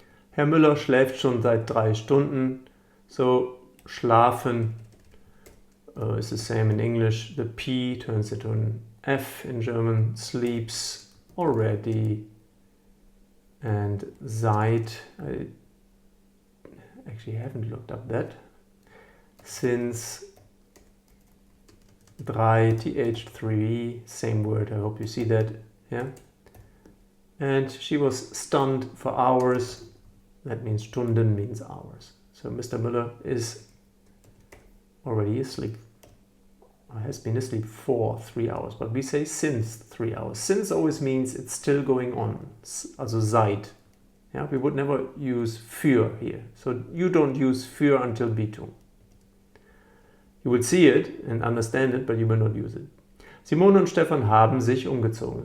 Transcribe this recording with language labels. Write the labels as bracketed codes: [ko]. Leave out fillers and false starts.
[de] Herr Müller schläft schon seit 3 Stunden. [en] So schlafen is the same in English. The P turns into an F in German. Sleeps already. And seit, I actually haven't looked up that. Since 3, same word, I hope you see that, yeah. And she was stunned for hours. That means Stunden means hours. So Mr. Müller is already asleep. Or has been asleep for 3 hours, but we say since 3 hours. Since always means it's still going on. Also seit. Yeah, we would never use für here. So you don't use für until B2. You would see it and understand it, but you will not use it. [de] Simone und Stefan haben sich umgezogen.